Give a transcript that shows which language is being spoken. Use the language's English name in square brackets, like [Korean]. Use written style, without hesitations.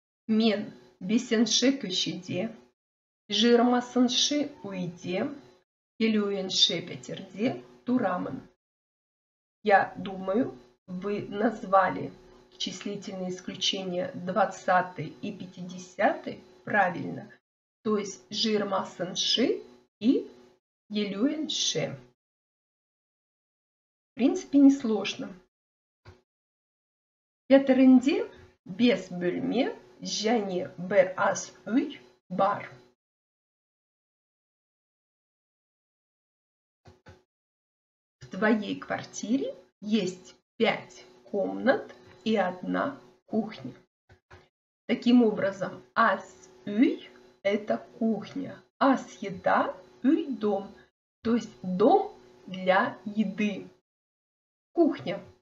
[Kazakh] Мен бесенші көшеде, жиырмасыншы уйде, елуінші пәтерде турамын. [Russian] Я думаю, вы назвали числительные исключения 20 и 50 правильно. То есть [Kazakh] жиырмасыншы [Russian] и [Kazakh] елуінші. [Russian] В принципе, несложно. [Kazakh] Пәтерінде без бөлме және бір ас үй бар. [Russian] В твоей квартире есть 5 комнат и 1 кухня. Таким образом, [Kazakh] ас үй [Russian] – это кухня, ас еда, үй – дом, то есть дом для еды. Кухня.